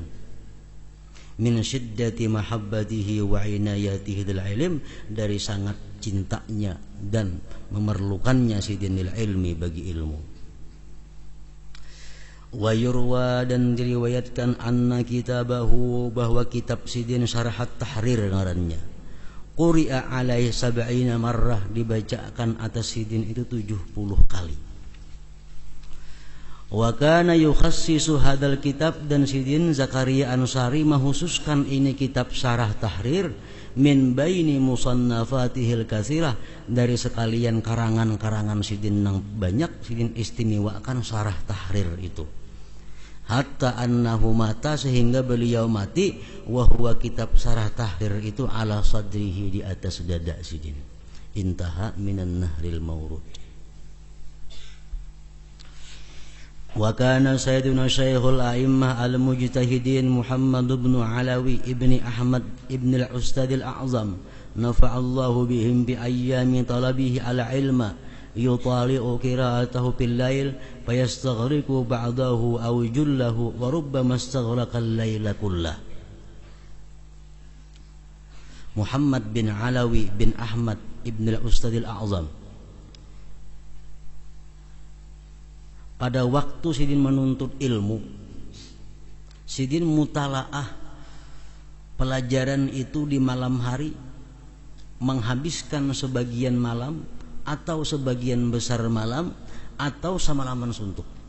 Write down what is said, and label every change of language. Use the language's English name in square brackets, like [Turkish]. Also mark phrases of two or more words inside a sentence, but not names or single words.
[Arabic] من شدة محبته وعنايته بالعلم, [Banjar] dari sangat cintanya dan memerlukannya sidinil ilmi bagi ilmu. [Arabic] ويروى, [Banjar] dan diriwayatkan [Arabic] أن كتابه, [Banjar] bahwa kitab sidin Syarhat Tahrir ngarannya, [Arabic] قرئ عليه 70 مرة, [Banjar] dibacakan atas sidin itu 70 kali. [Arabic] وكان يخصص هذا الكتاب, [Banjar] dan sidin Zakaria Ansari menghususkan ini kitab Syarah Tahrir [Arabic] من بين مصنفاته الكثيرة, [Banjar] dari sekalian karangan-karangan sidin yang banyak, sidin istimewakan Syarah Tahrir itu. [Arabic] حتى أنه مات, [Banjar] sehingga beliau mati, [Arabic] وهو [Banjar] kitab Syarah Tahrir itu [Arabic] على صدره, [Banjar] di atas dada sidin. [Arabic] انتهى من النهر المورود. وكان سيدنا شيخ الأئمة المجتهدين محمد بن علوي بن أحمد بن الأستاذ الأعظم نفع الله بهم بأيام طلبه العلم يطالع قراءته بالليل فيستغرق بعضه أو جله وربما استغرق الليل كله. [Banjar] Muhammad bin Alawi bin Ahmad ibn al-Ustad al-A'zam, pada waktu sidin menuntut ilmu, sidin mutalaah pelajaran itu di malam hari, menghabiskan sebagian malam atau sebagian besar malam atau semalaman suntuk.